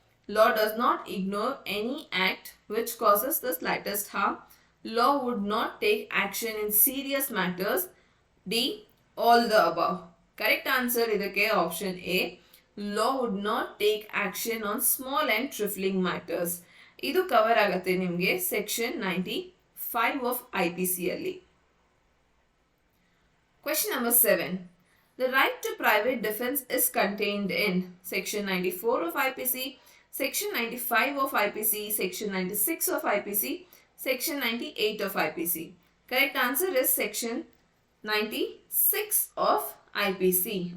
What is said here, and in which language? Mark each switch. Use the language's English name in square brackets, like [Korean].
[English] Law does not ignore any act which causes the slightest harm. Law would not take action in serious matters. D. All the above. Correct answer ಇದಕ್ಕೆ option A. Law would not take action on small and trifling matters. [Kannada] ಇದು cover ಆಗುತ್ತೆ ನಿಮಗೆ [English] section 95 of IPC [Kannada] ಅಲ್ಲಿ. [English] Question number 7. The right to private defense is contained in section 94 of IPC, section 95 of IPC, section 96 of IPC, section 98 of IPC. Correct answer is section 96 of IPC.